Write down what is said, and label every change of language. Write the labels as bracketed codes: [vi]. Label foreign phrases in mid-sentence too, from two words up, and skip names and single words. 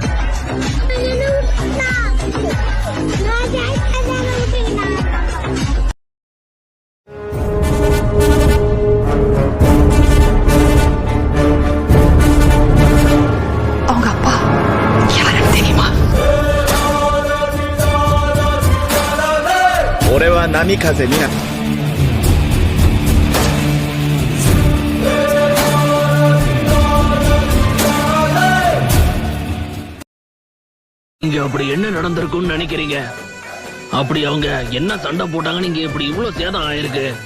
[ta] அவங்க அப்பா யாருன்னு தெரியுமா? [ja] 俺は波風みな。 [ta] இங்க அப்படி என்ன நடந்திருக்கும்னு நினைக்கிறீங்க? அப்படி அவங்க என்ன சண்டை போட்டாங்கன்னு இங்க இப்படி இவ்வளவு சேதம் ஆயிருக்கு?